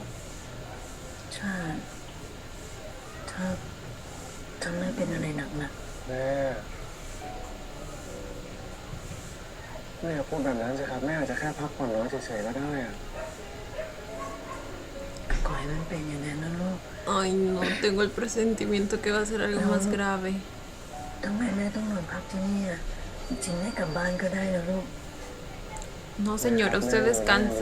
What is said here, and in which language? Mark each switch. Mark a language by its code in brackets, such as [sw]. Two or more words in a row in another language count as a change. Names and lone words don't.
[th] ใช่ ถ้าไม่เป็นอะไรหนัก แม่อย่าพูดแบบนั้นสิครับแม่อาจจะแค่พักผ่อนน้อยเฉยๆก็ได้อะ ๆขอให้มันเป็นอย่างนั้นนะลูก [es] Ay, no, tengo el presentimiento que va a ser algo más grave. [th] ทำไมแม่ต้องนอนพักที่นี่อ่ะจริงๆแม่กลับบ้านก็ได้นะลูก [es] No, señora, usted [th] แม่ [es] descanse.